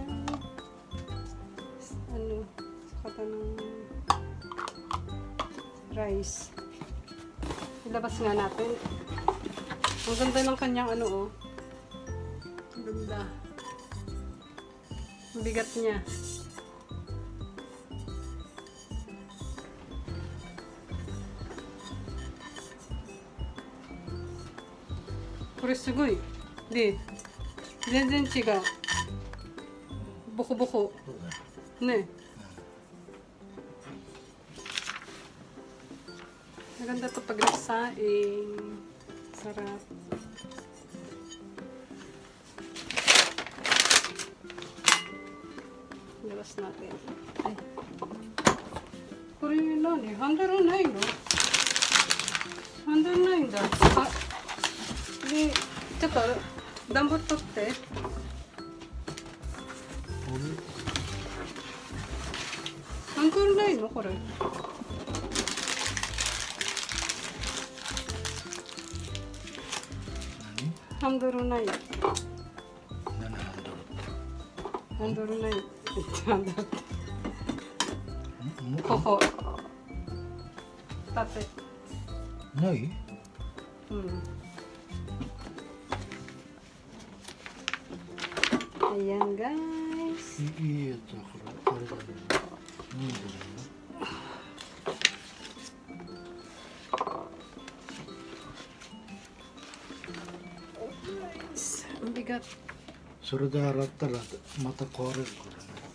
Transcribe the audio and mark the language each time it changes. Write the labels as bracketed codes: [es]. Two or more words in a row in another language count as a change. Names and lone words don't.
[tl] Ano? Sukatan ng rice. Ilabas nga natin. Ang ganda ng kanyang ano oh. Ang ganda. Ang bigat niya. [ja] これすごい。で、全然違う。ボコボコ。 [tl] ね。Maganda to pag nagsaing. Sarap. Labas natin. Ay. [ja] これ何？ハンドルないの？ハンドルないんだ。あ、で、ちょっと暖房取って。ハンドルないのこれ？ハンドルない。何ハンドルない。ハンドル。ここ。縦。ない [tl] うん。Ayan guys. [ja] いいやつだから、あれだね。いいんじゃないの [tl] Ang bigat. [ja] それで洗ったらまた壊れるからね。